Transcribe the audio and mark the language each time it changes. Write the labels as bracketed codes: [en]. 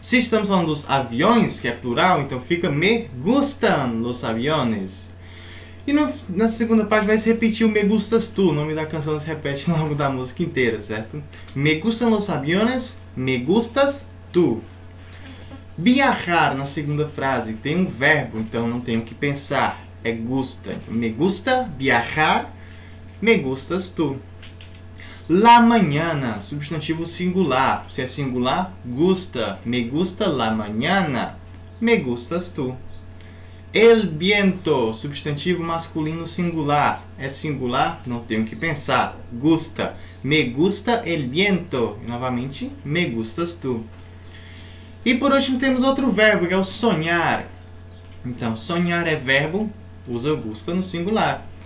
[pt] Se estamos falando dos aviões, que é plural, então fica [es] me gustan los aviones. [pt] E na segunda parte vai se repetir o [es] me gustas tu. [pt] O nome da canção se repete ao longo da música inteira, certo? [es] Me gustan los aviones, me gustas tu. [pt] Viajar na segunda frase tem um verbo, então não tenho que pensar. É gusta. [es] Me gusta viajar, me gustas tu. [pt] La mañana, substantivo singular. Se é singular, gusta. [es] Me gusta la mañana, me gustas tu. [pt] El viento, substantivo masculino singular. É singular, não tenho que pensar. Gusta. [es] Me gusta el viento. [pt] E, novamente, [es] me gustas tu. [pt] E por último temos outro verbo, que é o sonhar. Então, sonhar é verbo, usa gusta no singular.